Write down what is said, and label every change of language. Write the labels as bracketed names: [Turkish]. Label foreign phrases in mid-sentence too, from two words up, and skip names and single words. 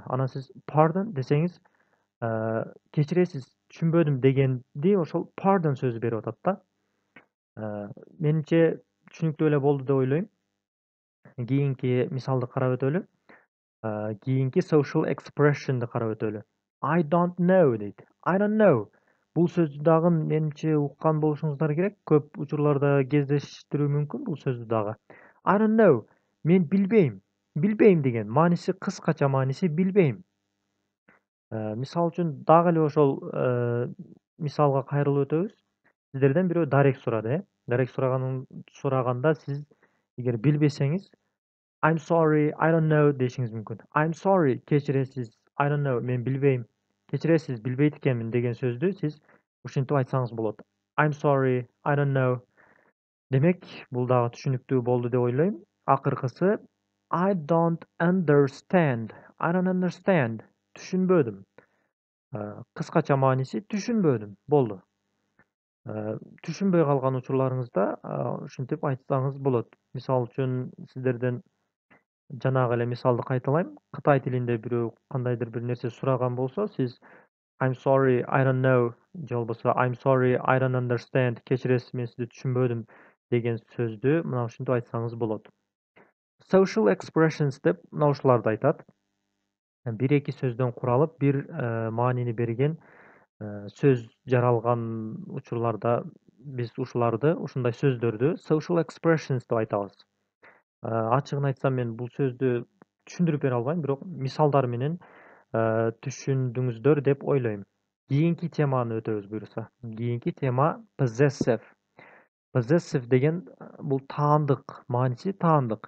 [Kyrgyz] Анан сиз pardon десеңиз, кечиресиз, түшүнбөдүм дегенди ошол pardon сөзү берип атат да. Менимче түшүнүктүү эле болду деп ойлойм. Кийинки мисалды карап өтөлү. Кийинки [English] social expression'ды [Kyrgyz] карап өтөлү. [English] I don't know дейт. I don't know. [Kyrgyz] Бул сөздү дагы менимче уккан болушуңуздар керек. Көп учурларда кездештирүү мүмкүн бул сөздү дагы. [English] I don't know. [Kyrgyz] Мен билбейм. Билбейм деген мааниси, кыскача мааниси билбейм. Мисал үчүн дагы эле ошол мисалга кайрылып өтөбүз. Сиздерден бирөө дарек сурады, э? Дарек сураганда сиз эгер билбесеңиз [English] I'm sorry, I don't know [Kyrgyz] дешиңиз мүмкүн. [English] I'm sorry, кечиресиз, I don't know, [Kyrgyz] мен билбейм. Кечиресиз, билбейт экенмин деген сөздү сиз ушинтип айтсаңыз болот. [English] I'm sorry, I don't know. [Kyrgyz] Демек, бул дагы түшүнүктүү болду деп ойлойм. [English] Акыркысы I don't understand. I don't understand. [Kyrgyz] Түшүнбөдүм. Кыскача мааниси түшүнбөдүм. Болду. Түшүнбөй калган учурларыңызда ушинтип айтсаңыз болот. Мисал үчүн сиздерден жанагы эле мисалды кайталайм. Кытай тилинде бирөө кандайдыр бир нерсе сураган болсо, сиз [English] I'm sorry, I don't know [Kyrgyz] же болбосо [English] I'm sorry, I don't understand. [Kyrgyz] Кечиресиз, мен сизди түшүнбөдүм деген сөздү мына ушинтип айтсаңыз болот. [English] Social expressions [Kyrgyz] деп мына ушуларды айтат. 1-2 сөздөн куралып, бир маанини берген сөз жаралган учурларда биз ушундай сөздөрдү [English] social expressions [Kyrgyz] деп айтабыз. Ачыгын айтсам, мен бул сөздү түшүндүрүп бере албайм, бирок мисалдар менен түшүндүңүздөр деп ойлойм. Кийинки теманы өтөбүз буюрса. Кийинки тема possessive. Possessive деген бул таандык, мааниси таандык.